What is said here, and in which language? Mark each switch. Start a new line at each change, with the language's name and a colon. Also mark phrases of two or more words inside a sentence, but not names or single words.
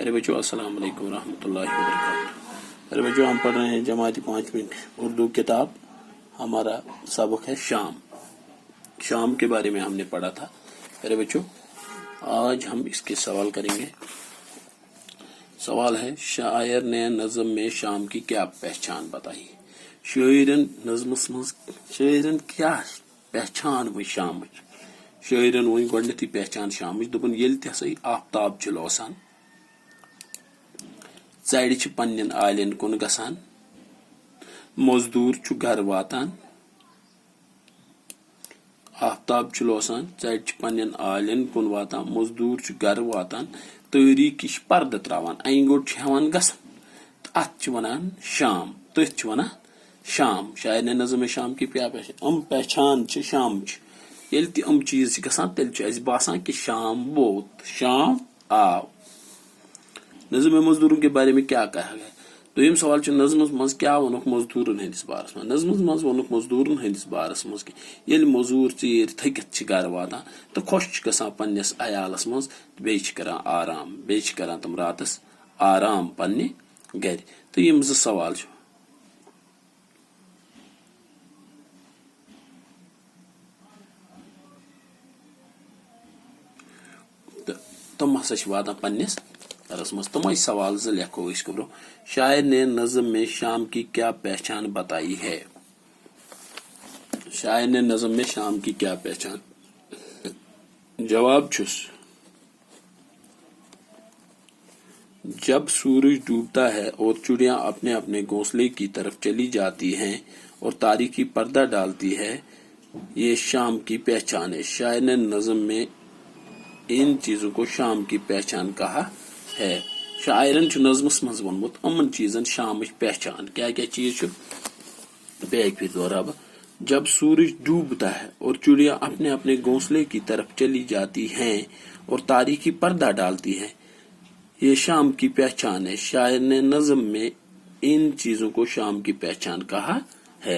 Hindi: मेरे बच्चों
Arabic: السلام عليكم ورحمة الله وبركاته.
Hindi: मेरे बच्चों हम पढ़ रहे हैं जमाती 5वीं उर्दू किताब। हमारा सबक है शाम। शाम के बारे में हमने पढ़ा था। मेरे बच्चों आज हम इसके सवाल करेंगे। सवाल है, शायर ने नज़म में शाम की क्या पहचान बताई।
Kashmiri: शायरन नज़मस मज शायरन क्या पहचान वो शाम। शायरन वो गोडनेथी पहचान शाम दोपन येल तसा आफ्ताब च लोसान चढ़ च पन्नन आलियन कुन गसान मजदूर च घर वातान आफ्ताब च लोसान चढ़ च पन्नन आलियन कुन वातान मजदूर च घर वातान तारीक पर्द त्रावान अंगोट च हेवान गसान अत च वनान शाम तथ च वनान शाम।
Hindi: शायर ने नज़म शाम की क्या पहचान
Kashmiri: पहचान शाम ये चीज गसान तेल बासान कि शाम वोत शाम आव।
Hindi: नज़म मजदूरों के बारे में क्या कहा गया।
Kashmiri: दोयम सवाल नज़म मज क्या वोनुक मजदूरन हंदिस बारस मज। नज़म मज वोनुक मजदूरन हंदिस बारस मज कि मजूर चीर थकित घर वातान तो खुश गसान पन्नस अयालस मज बे करान आराम बे करान तम रातस आराम पन्ने घर। तो यम ज सवाल तुम हसा वातान पन्नस घरस मज।
Hindi: तुम सवाल ज लिखो इसको ब्रो। शायर ने नज़म में शाम की क्या पहचान बताई है। शायर ने नज़म में शाम की क्या पहचान।
Kashmiri: जवाब छुस,
Hindi: जब सूरज डूबता है और चिड़िया अपने अपने घोंसले की तरफ चली जाती हैं और तारीकी पर्दा डालती है, ये शाम की पहचान है। शायर ने नज़म में इन चीजों को शाम की पहचान कहा है।
Kashmiri: शायरन नज़मस मज वोनमुत अमन चीजन शाम पहचान क्या क्या चीज फिर दोहराब।
Hindi: जब सूरज डूबता है और चिड़िया अपने अपने घोंसले की तरफ चली जाती हैं और तारीकी पर्दा डालती है, ये शाम की पहचान है। शायर ने नज़म में इन चीजों को शाम की पहचान कहा है।